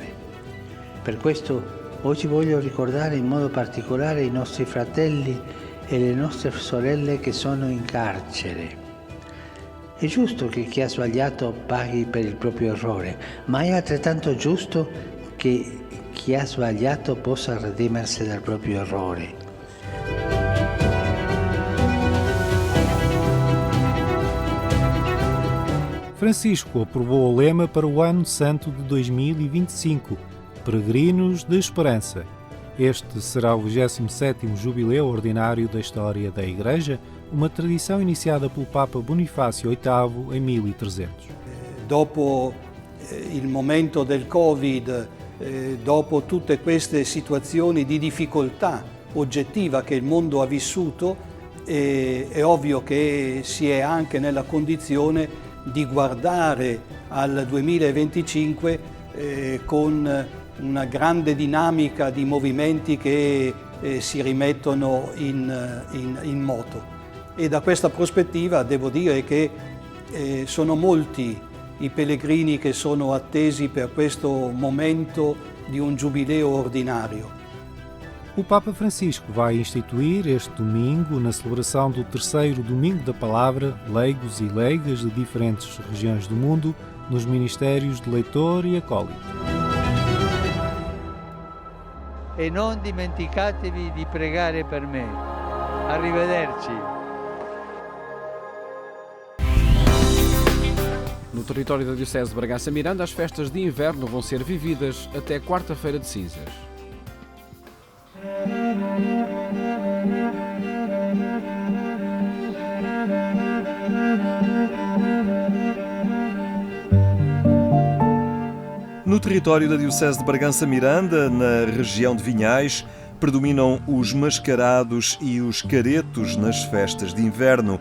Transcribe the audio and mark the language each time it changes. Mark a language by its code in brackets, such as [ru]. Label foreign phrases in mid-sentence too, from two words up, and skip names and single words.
[it] Per questo oggi voglio ricordare in modo particolare i nostri fratelli e le nostre sorelle che sono in carcere. È giusto che chi ha sbagliato paghi per il proprio errore, ma è altrettanto giusto che chi ha sbagliato possa redimersi dal proprio errore. [pt] Francisco aprovou o lema para o Ano Santo de 2025, Peregrinos de Esperança. Este será o 27º Jubileu Ordinário da história da Igreja, uma tradição iniciada pelo Papa Bonifácio VIII em 1300. [it] Dopo il momento del Covid, dopo tutte queste situazioni di difficoltà oggettiva che il mondo ha vissuto, è ovvio che si è anche nella condizione di guardare al 2025 con una grande dinamica di movimenti che si rimettono in moto. E da questa prospettiva devo dire che sono molti i pellegrini che sono attesi per questo momento di un giubileo ordinario. [pt] O Papa Francisco vai instituir este domingo, na celebração do terceiro Domingo da Palavra, leigos e leigas de diferentes regiões do mundo, nos ministérios de leitor e acólito. [it] E non dimenticatevi di pregare per me. Arrivederci. [pt] No território da Diocese de Bragança Miranda, as festas de inverno vão ser vividas até quarta-feira de cinzas. No território da Diocese de Bragança Miranda, na região de Vinhais, predominam os mascarados e os caretos nas festas de inverno.